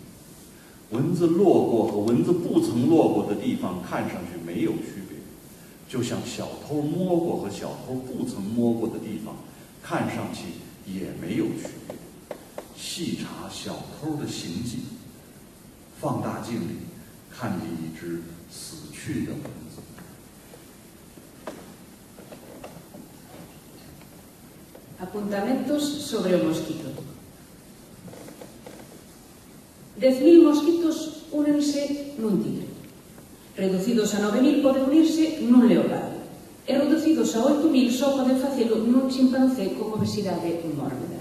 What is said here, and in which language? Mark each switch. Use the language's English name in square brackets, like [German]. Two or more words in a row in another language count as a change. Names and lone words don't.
[Chinese] 蚊子落过和蚊子不曾落过的地方，看上去没有区别，就像小偷摸过和小偷不曾摸过的地方，看上去也没有区别。细查小偷的行迹，放大镜里看见一只死去的蚊子。 [Galician] Apuntamentos sobre o mosquito. 10.000 mosquitos únense nun tigre. Reducidos a 9.000 poden unirse nun leopardo. E reducidos a 8.000 só poden facelo nun chimpancé con obesidade mórbida.